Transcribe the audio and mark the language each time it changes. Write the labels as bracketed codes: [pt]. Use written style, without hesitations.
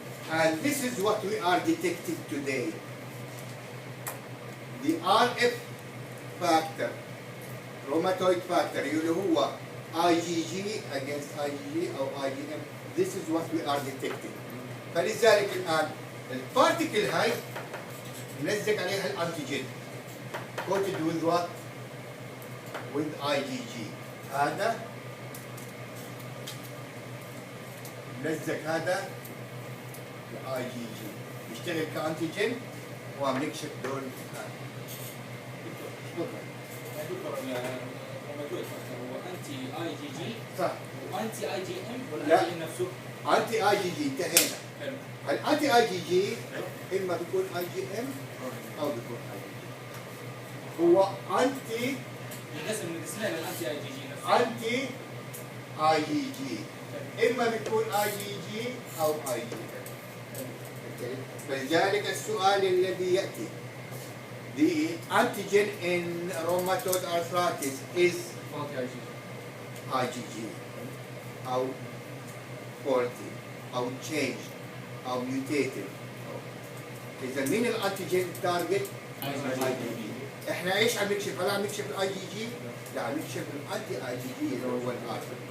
[en] And this is what we are detecting today. The RF factor, rheumatoid factor, [ar] اللي هو [en] IgG against IgG أو IgM. This is what we are detecting. [ar] فلذلك الآن البارتيكل هاي نلزق عليها الانتيجين. [en] Coated with what? With IgG. [ar] هذا نلزق هذا الاي جي جي يشتغل كانتيجين وعم نكشف دول دكتور الروماتويد فاكتور هو انتي اي جي جي صح وانتي اي جي ام ولا لا. اي جي نفسه؟ انتي اي جي جي انتهينا. حلو. الانتي اي جي جي اما بيكون اي جي ام او بيكون اي جي جي. هو انتي ينقسم من قسمين الانتي اي جي جي نفسه. انتي اي جي جي اما بيكون اي جي جي او اي جي ام. فلذلك السؤال الذي ياتي [en] the antigen in rheumatoid arthritis is Faulty IgG. IgG أو faulty أو changed أو mutated. [ar] إذا مين الأنتيجين التارجت؟ IgG. إحنا إيش عم نكشف؟ هل عم نكشف الأي جي جي؟ لا عم نكشف الأنتي أي جي جي اللي هو الآر.